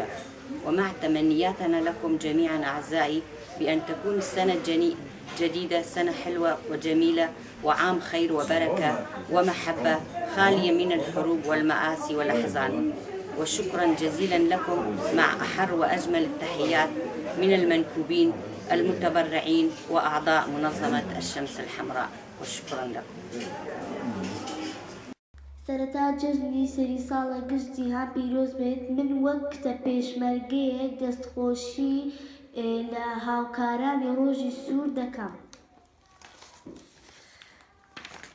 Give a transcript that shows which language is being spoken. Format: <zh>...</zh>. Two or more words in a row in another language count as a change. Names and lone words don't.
<ar>ومع تمنياتنا لكم جميعا أعزائي بأن تكون السنة الجديدة سنة حلوة وجميلة وعام خير وبركة ومحبة خالية من الحروب والمآسي والأحزان. وشكرا جزيلا لكم مع أحر وأجمل التحيات من المنكوبين المتبرعين وأعضاء منظمة الشمس الحمراء، وشكرا لكم.</ar> <ckb>سەرەتا جەژنی سەری ساڵە گشت جیهان پیرۆز بێت. من وەک کتە پێشمەرگەیەک دەستخۆشی لە هاوکارانی ڕۆژی سوور دەکەم.</ckb>